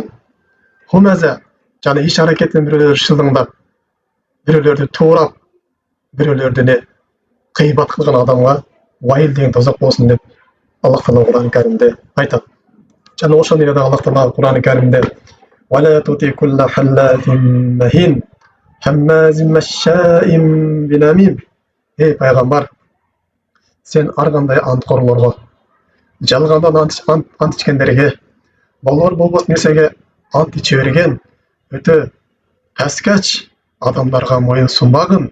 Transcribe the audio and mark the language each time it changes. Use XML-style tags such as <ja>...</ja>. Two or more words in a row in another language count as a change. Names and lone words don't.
<ky>Хумаза жана иш аракетин бирөөлөрдү шылдыңдап, бирөөлөрдү туурап, бирөөлөрдү кыйбат кылган адамга вайыл деген тозок болсун деп Аллах Таала Кур'ан-ы Каримде айтат. Жана ошону эле Аллах Таала Кур'ан-ы Каримде</ky> <ar>«ولا تطع كل حلاف مهين هماز مشاء بنميم».</ar> <ky>Эй пайгамбар, сен ар кандай анткорлорго, жалгандан ант ичкендерге, болор болбос нерсеге ант иче берген өтө аскач адамдарга моюн сунбагын.</ky>